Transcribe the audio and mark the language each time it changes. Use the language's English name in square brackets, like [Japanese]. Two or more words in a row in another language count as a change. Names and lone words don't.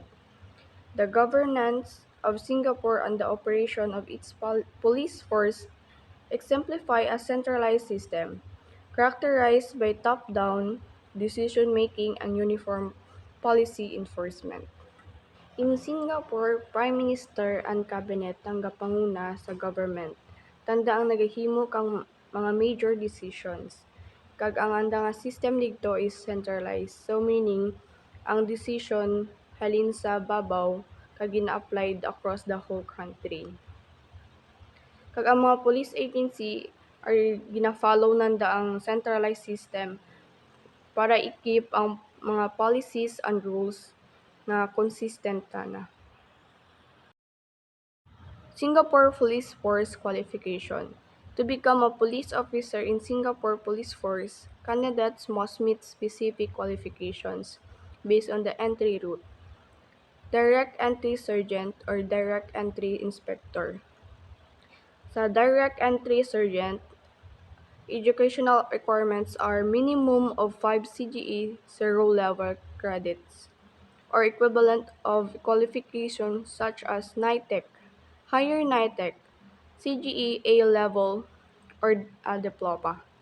[English] The governance of Singapore and the operation of its police force exemplify a centralized system, characterized by top-down decision-making and uniform policy enforcement. In Singapore, Prime Minister and Cabinet [Kinaray-a] ang gapanguna sa [English] government. [Kinaray-a] Tanda ang nagahimo kang mga [English] major decisions. [Kinaray-a] Kag ang anda nga system dito [English] is centralized. So meaning, [Kinaray-a] ang decision halin sa babaw kag gina-applied [English] across the whole country. [Kinaray-a] Kag ang mga police agency are gina-follow nanda ang centralized system para i-keep ang mga [English] policies and rules [Kinaray-a] na consistent na. [English] Singapore Police Force Qualification. To become a police officer in Singapore Police Force, candidates must meet specific qualifications based on the entry route. Direct Entry Sergeant or Direct Entry Inspector. Sa Direct Entry Sergeant, educational requirements are minimum of 5 CGE 0-level credits or equivalent of qualifications such as NITEC, Higher NITEC, CGE A-level, or a diploma.